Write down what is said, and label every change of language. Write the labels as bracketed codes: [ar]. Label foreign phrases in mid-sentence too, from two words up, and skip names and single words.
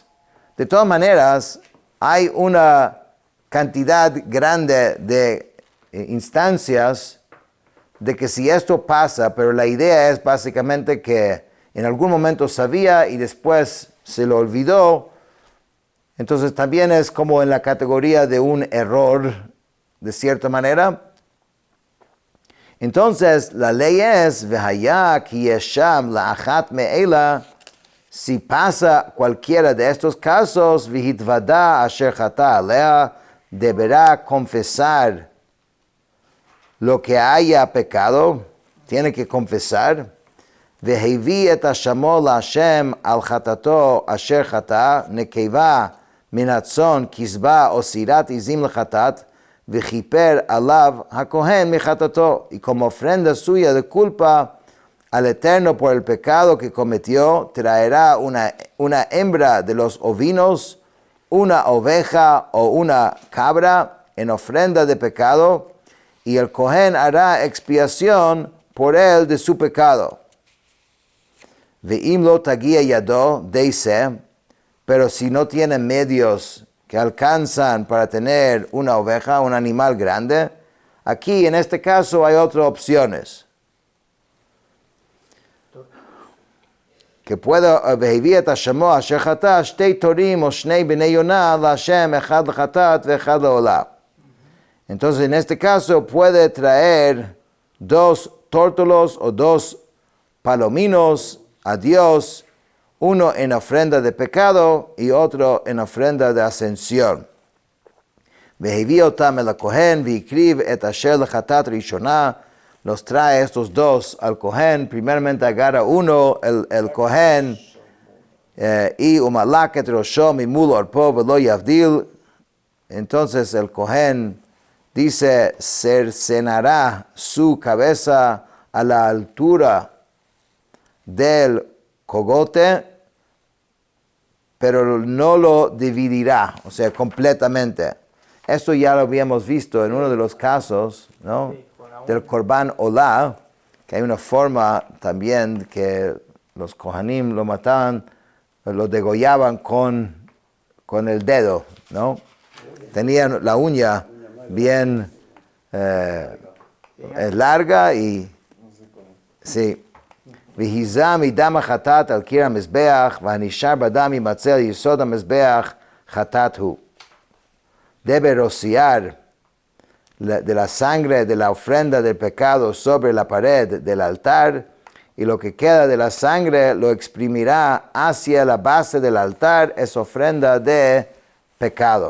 [es] De todas maneras, hay una cantidad grande de instancias de que si esto pasa, pero la idea es básicamente que en algún momento sabía y después se lo olvidó, entonces también es como en la categoría de un error, de cierta manera. Entonces, la ley es, [he] והיה כי יאשם לאחת מאלה, [es] si pasa cualquiera de estos casos, [he] והתודה אשר חטא עליה, [es] deberá confesar lo que haya pecado, tiene que confesar, [he] והביא את אשמו לה' על חטאתו אשר חטא נקבה מן הצאן כשבה או שעירת עזים לחטאת, וכפר עליו הכהן מחטאתו, [es] y como ofrenda suya de culpa al Eterno por el pecado que cometió, traerá una hembra de los ovinos, una oveja o una cabra en ofrenda de pecado, y el Cohen hará expiación por él de su pecado. [he] ואם לא תגיע ידו די שה, [es] pero si no tiene medios que alcanzan para tener una oveja, un animal grande, aquí en este caso hay otras opciones. Que pueda [he] והביא את השמו אשר חטא שתי תורים או שני בני יונה להשם אחד לחטאת ואחד לעולה. [es] Entonces en este caso puede traer 2 tórtolos o 2 palominos a Dios, uno en ofrenda de pecado y otro en ofrenda de ascensión. [he] והביא אותם אל הכהן והקריב את אשר לחטאת ראשונה. [es] Los trae estos 2 al Cohen, primeramente agarra uno, el Cohen, y [he] ומלק את ראשו ממול ערפו ולא יבדיל. [es] Entonces el Cohen dice, cercenará su cabeza a la altura del cogote, pero no lo dividirá, o sea, completamente. Esto ya lo habíamos visto en uno de los casos, ¿no? Del [he] קרבן עולה, [es] que hay una forma también que los Kohanim lo mataban, lo degollaban con el dedo, ¿no? Tenían la uña bien larga y sí. [he] והזה מדם החטאת על קיר המזבח והנשאר בדם ימצה יסוד המזבח חטאת הוא. [es] Debe rociar de la sangre de la ofrenda del pecado sobre la pared del altar, y lo que queda de la sangre lo exprimirá hacia la base del altar, es ofrenda de pecado.